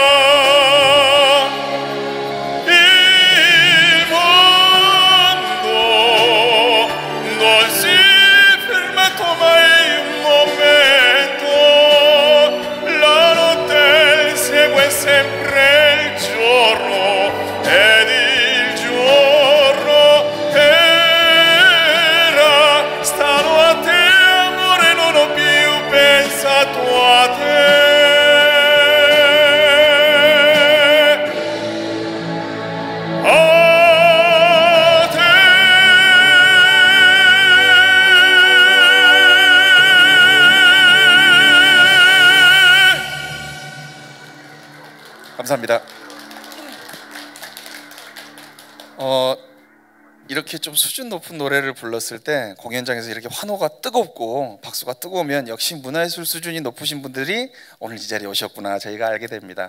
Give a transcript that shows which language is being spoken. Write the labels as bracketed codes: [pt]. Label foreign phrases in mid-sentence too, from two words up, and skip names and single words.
[it] Il mondo non si è fermato mai un momento, la notte segue sempre il giorno ed il giorno era. Pensato a te, a te. [ko] 감사합니다. 이렇게 좀 수준 높은 노래를 불렀을 때 공연장에서 이렇게 환호가 뜨겁고 박수가 뜨거우면 역시 문화예술 수준이 높으신 분들이 오늘 이 자리에 오셨구나 저희가 알게 됩니다.